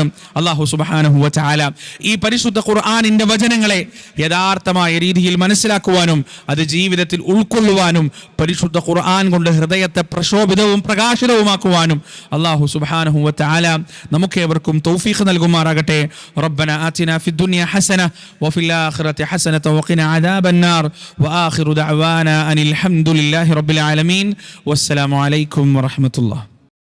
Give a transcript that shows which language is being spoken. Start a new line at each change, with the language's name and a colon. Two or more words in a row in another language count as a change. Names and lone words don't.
Arabic: الله سبحانه و تعالى
Malayalam: ഈ പരിശുദ്ധ ഖുർആനിന്റെ വചനങ്ങളെ യഥാർത്ഥമായ രീതിയിൽ മനസ്സിലാക്കുവാനും അത് ജീവിതത്തിൽ ഉൾക്കൊള്ളുവാനും പരിശുദ്ധ ഖുർആൻ കൊണ്ട് ഹൃദയത്തെ പ്രശോഭിതവും പ്രകാശിതവുമാക്കുവാനും
Arabic: الله سبحانه و تعالى
Malayalam: നമുക്കേവർക്കും തൗഫീഖ് നൽകുമാറാകട്ടെ.
Arabic: ربنا آتنا في الدنيا حسنة وفي الآخرة حسنة وقنا عذاب النار. وآخر دعوانا أن الحمد لله رب العالمين والسلام عليكم ورحمة الله.